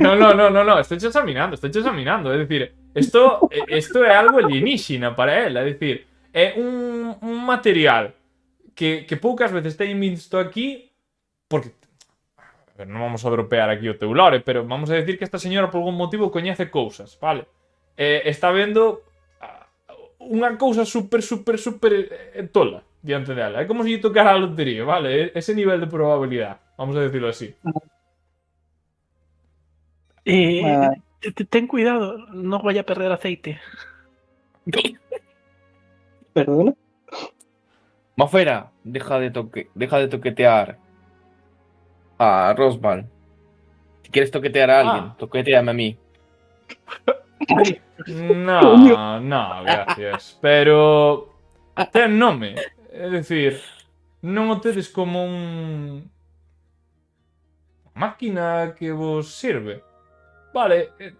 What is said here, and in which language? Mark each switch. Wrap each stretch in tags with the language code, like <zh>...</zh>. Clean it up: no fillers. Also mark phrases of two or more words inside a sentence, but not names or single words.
<es>No, estoy examinando, es decir,</es> <gl>esto é algo alienígena para él, é dicir, é un material que poucas veces teñen visto aquí, porque, a ver, non</gl> <es>vamos a dropear aquí o teu lore, pero vamos a decir que esta señora por algún motivo</es> <gl>coñece cousas, vale? Está vendo unha cousa super tola, diante dela. É como se lle tocara a lotería, vale?</gl> <es>Ese nivel de probabilidad, vamos a decirlo así. Vale. Ten cuidado, no vaya a perder aceite. Perdona. Mafera, deja de toquetear a Rosval. Si quieres toquetear a alguien, toqueteame a mí. No, no, gracias.</es> <gl>Pero ten nome. É dicir, non o tedes como máquina que vos sirve. Vale.</gl>